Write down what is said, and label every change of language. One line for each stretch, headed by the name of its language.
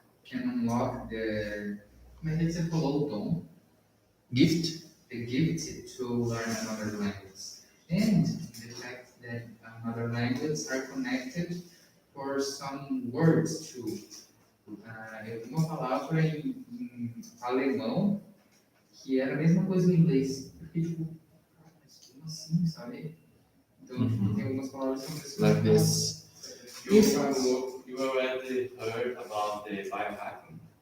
English: can unlock the,
Portuguese: como é que você falou, o dom?
English: gift. The gift to learn another language. And the fact that another language are connected for some words too.
Portuguese: Eu tenho uma palavra em alemão que era a mesma coisa em inglês. Eu fiquei tipo, mas como assim, sabe? Então, tem algumas palavras que são
English: Like this. You already heard about the biohacking.